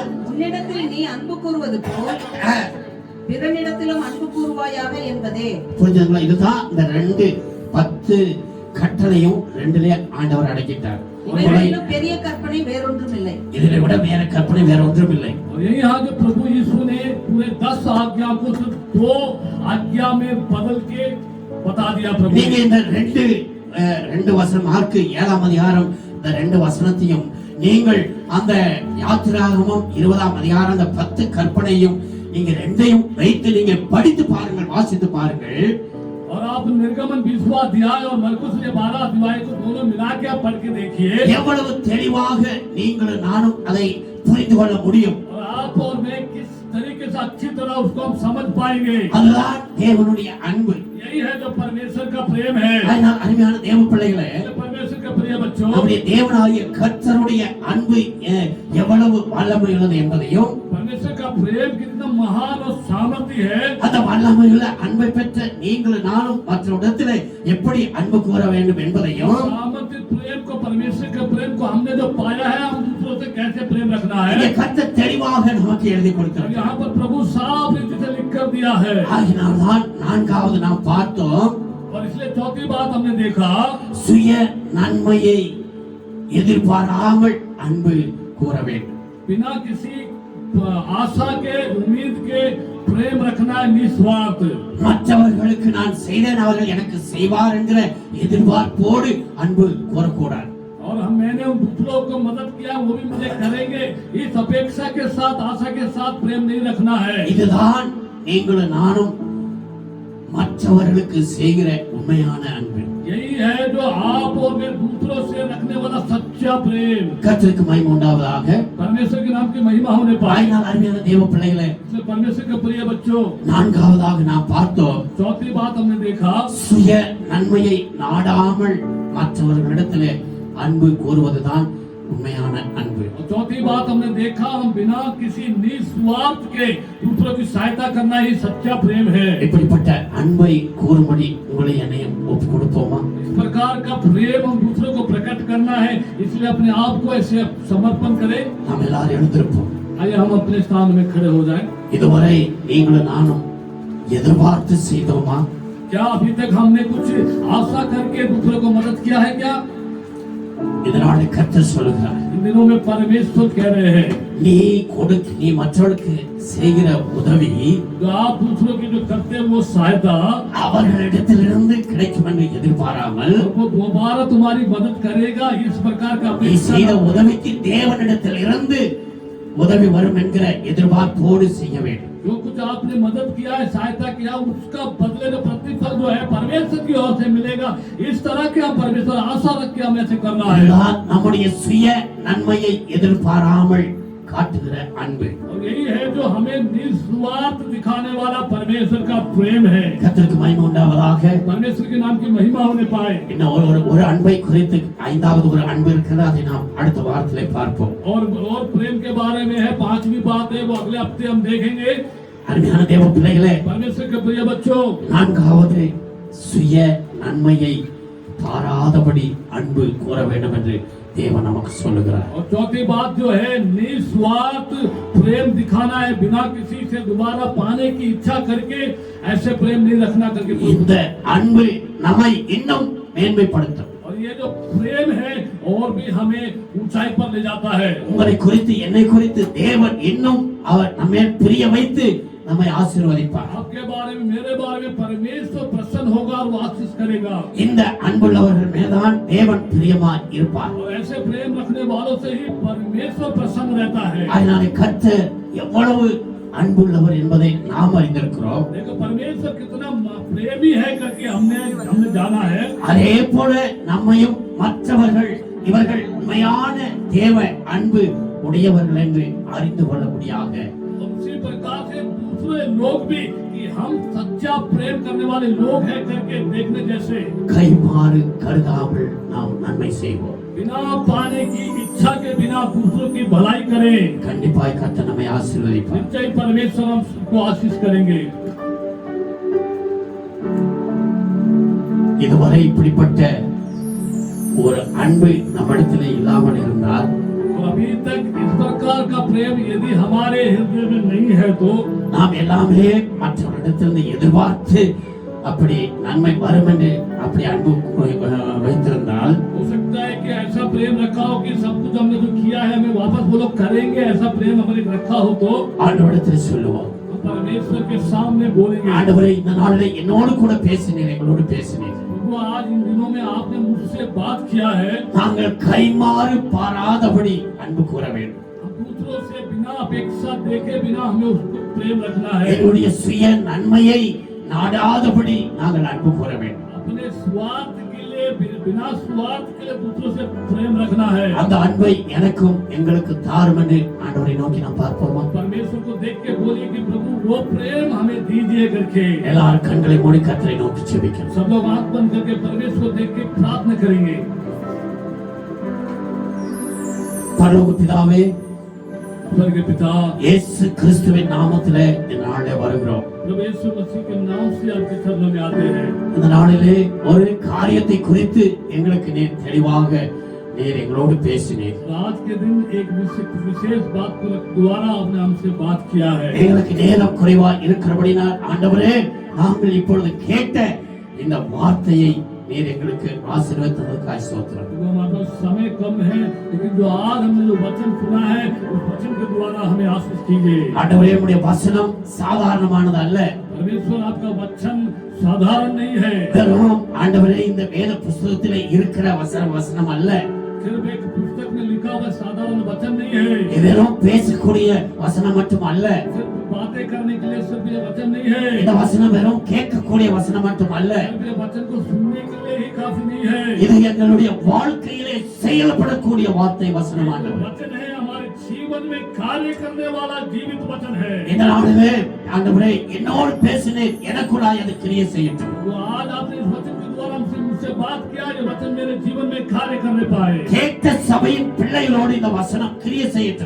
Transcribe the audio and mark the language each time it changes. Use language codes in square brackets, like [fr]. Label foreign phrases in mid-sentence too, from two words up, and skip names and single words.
[ta] உன்னிடத்தில் நீ அன்பு கூறுவது போல் பிறனிடத்திலும் அன்பு கூறுவாயாக என்பதே. புரிஞ்சுங்களா? இதுதான் இந்த 10 கட்டளையும் 2லே ஆண்டவர் அடக்கிட்டார். இவைகளிலும் பெரிய கற்பனை வேறொன்றும் இல்லை. இதிலே விட வேற கற்பனை வேற ஒன்றும் இல்லை. [hi] और यही यहाँ जो प्रभु यीशु ने पूरे 10 आज्ञा को सिर्फ 2 आज्ञा में बदल के बता दिया. प्रभु [ta] நீங்க இந்த 2 வசனம் மார்க்கு 7ஆம் அதிகாரம் இந்த 2 வசனத்தையும் நீங்கள் அந்த யாத்திராகமம் 20ஆம் அதிகாரம் அந்த 10 கற்பனையும் நீங்க 2ஐயும் வைத்து நீங்க படித்து பாருங்கள், வாசித்து பாருங்கள். [hi] और आप निर्गमन 20वां अध्याय और मरकुस 12 अध्याय को दोनों मिला के आप पढ़ के देखिए. [ta] எவ்வளவு தெளிவாக நீங்களும் நானும் அதை புரிந்து கொள்ள முடியும். [hi] और आप और मैं किस तरीके से अच्छी तरह उसको हम समझ पाएंगे. [ta] அதுதான் தேவனுடைய அன்பு. [hi] यही है जो परमेश्वर का प्रेम है. [ta] அதனால் அருமையான தேவ பிள்ளைகளே, [hi] परमेश्वर का प्रिय बच्चों, [ta] நம்முடைய தேவனாகிய கர்த்தருடைய அன்பு எவ்வளவு வல்லமையுள்ளது என்பதையும், [hi] परमेश्वर का प्रेम कितना महान और सामर्थ्य है, [ta] அந்த வல்லமையுள்ள அன்பை பெற்ற நீங்கள் நானும் மற்றவரிடத்திலே எப்படி அன்பு கூற வேண்டும் என்பதையும், [hi] सामर्थ्य प्रेम को, परमेश्वर के प्रेम को हमने जो पाया है, हम दूसरों से कैसे प्रेम रखना [ta] இங்கே [hi] है, [ta] கர்த்தர் தெளிவாக நமக்கு எழுதி கொடுக்கிறார். [hi] यहाँ पर प्रभु साफ रीति से लिख कर दिया है. [ta] ஆகினால்தான் 4வது நாம் பார்த்தோம், [hi] और इसलिए चौथी बात हमने देखा, [ta] சுய நன்மையை எதிர்பாராமல் அன்பு கூற வேண்டும். [hi] बिना किसी आशा के, उम्मीद के, प्रेम रखना है निस्वार्थ। [ta] மற்றவர்களுக்கு நான் செய்தேன் அவர்கள் எனக்கு செய்வார் என்கிற எதிர்பார்ப்போடு அன்பு கூறக்கூடாது. [hi] और मैंने उन दूसरों को मदद किया, वो भी मुझे करेंगे, इस अपेक्षा के साथ, आशा के साथ प्रेम नहीं रखना है। [ta] இதுதான் நீங்களும் நானும் மற்றவர்களுக்கு செய்கிற உண்மையான அன்பு. [hi] यही है जो आप और मैं दूसरों से रखने वाला सच्चा प्रेम। [ta] கர்த்தருக்கு மகிமை உண்டாவதாக. [hi] परमेश्वर के नाम की महिमा होने पाए। [ta] ஆயினால் அருமையான தேவ பிள்ளைகளே, [hi] इसलिए परमेश्वर के प्रिय बच्चों, [ta] நான்காவதாக நாம் பார்த்தோம், [hi] चौथी बात हमने देखा, [ta] சுய நன்மையை நாடாமல் மற்றவர்களிடத்திலே அன்பு கூறுவதுதான் உண்மையான அன்பு. [hi] और चौथी बात हमने देखा, हम बिना किसी निस्वार्थ के दूसरों की सहायता करना ही सच्चा प्रेम है। [ta] இப்படிப்பட்ட அன்பை கூறும்படி உங்களை என்னையும் ஒப்பு கொடுப்போமா? [hi] इस प्रकार का प्रेम हम दूसरों को प्रकट करना है, इसलिए अपने आप को ऐसे समर्पण करें। [ta] நாம் எல்லாரும் எழுந்திருப்போம். [hi] आइए हम अपने स्थान में खड़े हो जाएं। [ta] இதுவரை நீங்களும் நானும் எதிர்பார்த்து செய்தோமா? [hi] क्या अभी तक हमने कुछ आशा करके दूसरों को मदद किया है क्या? [ta] இதனால கர்த்தர் சொல்கிறார், [hi] इन दिनों में परमेश्वर कह रहे हैं, [ta] நீ மற்றவர்களுக்கு செய்கிற உதவி [hi] जो आप दूसरों की जो करते हैं वो सहायता, [ta] அவர்களிடத்திலிருந்து கிடைக்கும் என்று எதிர்பாராமல் [hi] वो दोबारा तुम्हारी मदद करेगा, इस प्रकार का [ta] நீ செய்த உதவிக்கு தேவனிடத்தில் இருந்து உதவி வரும் என்கிற எதிர்பார்ப்போடு செய்ய வேண்டும். [hi] जो कुछ आपने मदद किया है, सहायता किया, उसका बदले जो प्रतिफल जो है परमेश्वर की ओर से मिलेगा, इस तरह के हम परमेश्वर आशा रख के हमें ऐसे करना है। [ta] இதுதான் நம்முடைய சுய நன்மையை எதிர்பாராமல் காட்டுகிற அன்பு. [hi] और यही है जो हमें निस्वार्थ दिखाने वाला परमेश्वर का प्रेम है। [ta] கர்த்தருக்கு மகிமை உண்டாவதாக. [hi] परमेश्वर के नाम की महिमा होने पाए। [ta] இன்னும் ஒரு அன்பை குறித்து ஐந்தாவது ஒரு அன்பு இருக்கிறது, அதை நாம் அடுத்த வாரத்திலே பார்ப்போம். [hi] और प्रेम के बारे में है, पांचवी बात है, वो अगले हफ्ते हम देखेंगे। [ta] அருமையான தேவ பிள்ளைகளே, [hi] परमेश्वर के प्रिय बच्चों, [ta] நான்காவது சுய நன்மையை பாராதபடி அன்பு கூற வேண்டும் என்று தேவன் நமக்கு சொல்லுகிறார். [hi] और चौथी बात जो है, निस्वार्थ प्रेम दिखाना है, बिना किसी से दोबारा पाने की इच्छा करके ऐसे प्रेम नहीं रखना करके। [ta] இந்த அன்பு நம்மை இன்னும் மேன்மைப்படுத்தும். [hi] और ये जो प्रेम है और भी हमें ऊंचाई पर ले जाता है। [ta] உங்களை குறித்து என்னை குறித்து தேவன் இன்னும் அவர் நம்மை பிரிய வைத்து நம்மை ஆசீர்வதிப்பார். [hi] आपके बारे में, मेरे बारे में परमेश्वर प्रसन्न होगा और वो आशीष करेगा। [ta] இந்த அன்புள்ளவர்கள் மேல்தான் தேவன் பிரியமாய் இருப்பார். [hi] और ऐसे प्रेम रखने वालों से ही परमेश्वर प्रसन्न रहता है। [ta] அதனாலே கர்த்தர் எவ்வளவு அன்புள்ளவர் என்பதை நாம் அறிந்திருக்கிறோம். [hi] देखो परमेश्वर कितना प्रेमी है करके हमने जाना है। [ta] அதே போல நம்மையும் மற்றவர்கள் இவர்கள் உண்மையான தேவ அன்பு உடையவர்கள் என்று அறிந்து கொள்ளக்கூடியாக [hi] उसी प्रकार से दूसरे लोग भी कि हम सच्चा प्रेम करने वाले लोग हैं करके देखने जैसे [ta] கைமாறு கருதாமல் நாம் நன்மை செய்வோம். [hi] बिना पाने की इच्छा के बिना दूसरों की भलाई करें। [ta] கண்டிப்பாய் கர்த்தர் நம்மை ஆசீர்வதிப்பார். [hi] निश्चय परमेश्वर हमको आशीष करेंगे। [ta] இதுவரை இப்படிப்பட்ட ஒரு அன்பு நம்மிடத்திலே இல்லாமல் இருந்தால், [hi] और अभी तक इस प्रकार का प्रेम यदि हमारे हृदय में नहीं है तो [ta] நாம் எல்லாமே மற்றவரிடத்திலிருந்து எதிர்பார்த்து அப்படி நன்மை வரும் என்று அப்படி அன்பு வைத்திருந்தால், [hi] हो सकता है कि ऐसा प्रेम रखा हो कि सब कुछ हमने जो किया है हमें वापस वो लोग करेंगे, ऐसा प्रेम हमारे रखा हो तो [ta] ஆண்டவரிடத்தில் சொல்லுவோம், [hi] हम परमेश्वर के सामने बोलेंगे, [ta] ஆண்டவரே இந்த நாளிலே என்னோடு கூட பேசினீர், எங்களோடு பேசினீர். [hi] प्रभु आज इन दिनों में आपने मुझसे बात किया है। [ta] நாங்கள் கைமாறு பாராதபடி அன்பு கூற வேண்டும். [hi] हम दूसरों से बिना अपेक्षा देखे बिना हमें उसको प्रेम रखना है। [ta] எங்களுடைய சுய நன்மையை நாடாதபடி நாங்கள் அன்பு கூற வேண்டும். [hi] अपने स्वार्थ के लिए, बिना स्वार्थ के लिए दूसरों से प्रेम रखना है। [ta] அந்த அன்பை எனக்கும் எங்களுக்கு தாரும் என்று ஆண்டவரை நோக்கி நாம் பார்ப்போமா? [hi] परमेश्वर को देख के बोलिए कि प्रभु वो प्रेम हमें दीजिए करके। [ta] எல்லாரும் கண்களை மூடி கர்த்தரை நோக்கி ஜெபிக்கிறோம். [hi] सब लोग आंख बंद करके परमेश्वर को देख के प्रार्थना करेंगे। [ta] பரலோக பிதாவே, [hi] स्वर्ग के पिता, [ta] இயேசு கிறிஸ்துவின் நாமத்திலே இந்த நாளிலே வருகிறோம். [hi] प्रभु यीशु मसीह के नाम से आपके चरणों में आते हैं। [ta] இந்த நாளிலே ஒரு காரியத்தை குறித்து எங்களுக்கு நீர் தெளிவாக நீர் எங்களோடு பேசினீர். [hi] आज के दिन एक विशेष बात को द्वारा आपने हमसे बात किया है। [ta] எங்களுக்கு நேரம் குறைவா இருக்கிறபடினால் ஆண்டவரே, நாங்கள் இப்பொழுது கேட்ட இந்த வார்த்தையை நீர் எங்களுக்கு ஆசீர்வதித்ததற்காய் ஸ்தோத்திரம். [hi] तो हमारे पास समय कम है, लेकिन जो आज हमने जो वचन सुना है उस वचन के द्वारा हमें आशीष कीजिए। [ta] ஆண்டவரே உம்முடைய வசனம் சாதாரணமானது அல்ல. [hi] परमेश्वर आपका वचन साधारण नहीं है, [ta] வெறும் ஆண்டவரே இந்த வேத புஸ்தகத்திலே இருக்கிற வசனம் அல்ல. [hi] सिर्फ एक पुस्तक में लिखा हुआ साधारण वचन नहीं है, [ta] இது வெறும் பேசக்கூடிய வசனம் மட்டும் அல்ல. [hi] सिर्फ बातें करने के लिए सिर्फ ये वचन नहीं है, [ta] இந்த வசனம் வெறும் கேட்கக்கூடிய வசனம் மட்டும் அல்ல. [hi] सिर्फ ये वचन को सुनने के लिए ही काफी नहीं है, [ta] இது எங்களுடைய வாழ்க்கையிலே செயல்படக்கூடிய வார்த்தை வசனம் ஆண்டவரே. [hi] वचन है हमारे जीवन में कार्य करने वाला जीवित वचन है। [ta] இந்த நாளிலே ஆண்டவரே என்னோடு பேசினேன், எனக்குள்ளாய் அது கிரியை செய்யட்டும். [hi] तो आज आपने इस वचन के द्वारा मुझसे बात किया, ये वचन मेरे जीवन में कार्य करने पाए। [ta] கேட்ட சபையின் பிள்ளைகளோடு இந்த வசனம் கிரியை செய்யட்டும்.